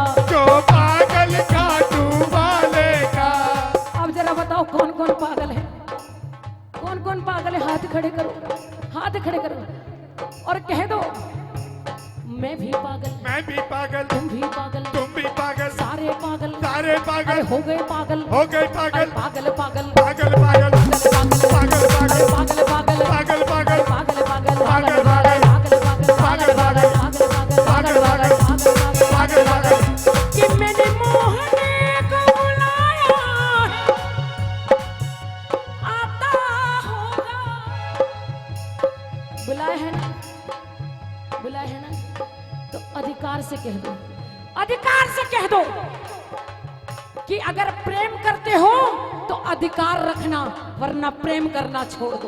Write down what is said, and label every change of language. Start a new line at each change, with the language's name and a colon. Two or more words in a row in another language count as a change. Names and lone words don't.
Hindi: जो पागल खाटू वाले का। अब जरा बताओ कौन कौन पागल है? कौन कौन पागल है? हाथ खड़े करो, हाथ खड़े करो और कह दो मैं भी पागल, मैं भी पागल, तुम भी पागल, तुम भी पागल, सारे पागल, सारे अरे पागल हो गए पागल, हो गए पागल, पागल पागल पागल पागल पागल पागल पागल पागल पागल पागल पागल पागल पागल पागल पागल पागल पागल पागल पागल कि मैंने मोहने को बुलाया आता होगा। बुलाया है ना? बुलाया है ना? तो अधिकार से कह दो, अधिकार से कह दो कि अगर प्रेम करते हो तो अधिकार रखना, वरना प्रेम करना छोड़ दो।